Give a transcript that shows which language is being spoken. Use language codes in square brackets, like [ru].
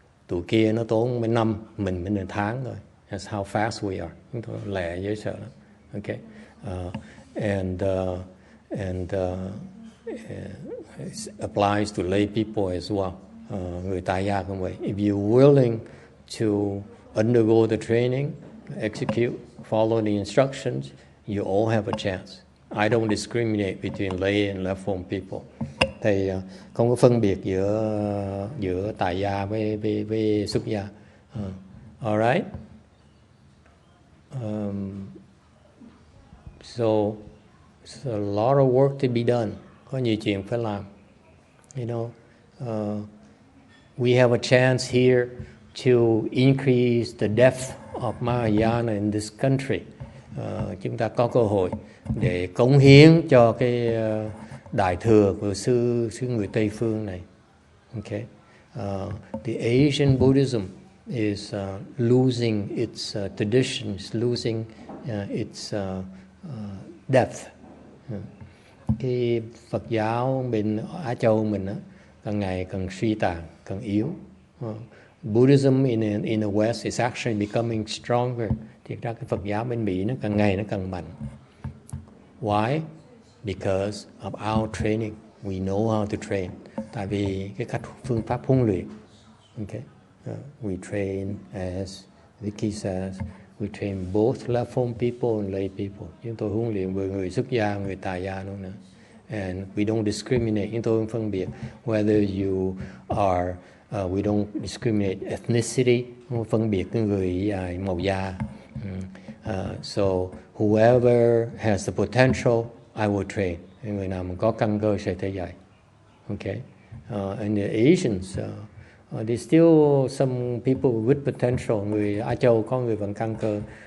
[vi] Tụi kia nó tốn mấy năm, mình mới tháng thôi. [en] That's how fast we are. [vi] Chúng tôi lẹ dễ sợ lắm. [en] Okay. And it applies to lay people as well. [vi] Người tại gia cũng vậy. [en] If you're willing to undergo the training, execute, follow the instructions, you all have a chance. I don't discriminate between lay and left form people. [vi] Thầy không có phân biệt giữa tại gia với xuất gia. [en] All right. So it's a lot of work to be done. [vi] Có nhiều chuyện phải làm. [en] You know, we have a chance here to increase the depth of Mahayana in this country. [vi] Chúng ta có cơ hội để cống hiến cho cái đại thừa của sư người Tây phương này. [en] Okay, the Asian Buddhism is losing its traditions, losing its depth. [vi] Cái Phật giáo bên Á Châu mình á, càng ngày càng suy tàn, càng yếu. [en] Buddhism in the West is actually becoming stronger. [vi] Thì ra cái Phật giáo bên Mỹ nó càng ngày nó càng mạnh. [en] Why? Because of our training. We know how to train. [vi] Tại vì cái cách phương pháp huấn luyện. [en] Okay. We train, as Vicky says, we train both left form people and lay people. [vi] Chúng tôi huấn luyện vừa người xuất gia, người tại gia luôn nữa. [en] And we don't discriminate. [vi] Chúng tôi không phân biệt [en] whether you are, we don't discriminate ethnicity, [vi] không phân biệt cái người màu da. [en] So whoever has the potential, I will train. [vi] Người nào mà có căn cơ sẽ thể dạy. [en] Okay. And the Asians, there's still some people with potential. [vi] Người Á Châu có người vẫn căn cơ.